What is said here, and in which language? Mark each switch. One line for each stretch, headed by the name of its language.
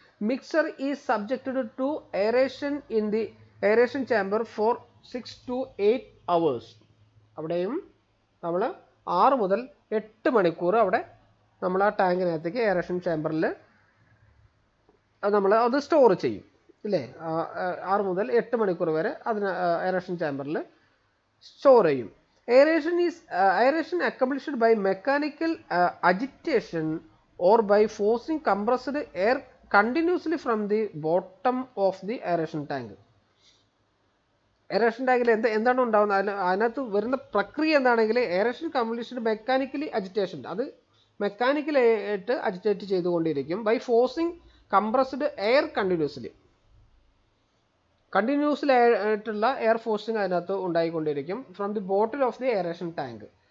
English: Mixture is subjected to aeration in the aeration chamber for 6 to 8 hours.
Malayalam: അവിടെയും നമ്മൾ 6 മുതൽ 8 മണിക്കൂർ അവിടെ നമ്മൾ ആ ടാങ്കിനകത്തേക്ക് എയറേഷൻ ചാമ്പറിൽ നമ്മൾ അത് സ്റ്റോർ ചെയ്യും ഇല്ലേ? 6 മുതൽ 8 മണിക്കൂർ വരെ അതിന് എയറേഷൻ ചാമ്പറിൽ സ്റ്റോർ ചെയ്യും.
English: Aeration accomplished by mechanical agitation or by forcing compressed air continuously from the bottom of the aeration tank.
Malayalam: Aeration ടാങ്കിൽ എന്താണ് ഉണ്ടാകുന്നത്? അതിനകത്ത് വരുന്ന പ്രക്രിയ എന്താണെങ്കിൽ
English: aeration completion mechanically agitation,
Malayalam: അത് മെക്കാനിക്കലായിട്ട് അജിറ്റേറ്റ് ചെയ്തുകൊണ്ടിരിക്കും.
English: by forcing compressed air continuously,
Malayalam: continuously ആയിട്ടുള്ള എയർ ഫോഴ്സിങ് അതിനകത്ത് ഉണ്ടായിക്കൊണ്ടിരിക്കും
English: From the bottle of the aeration tank.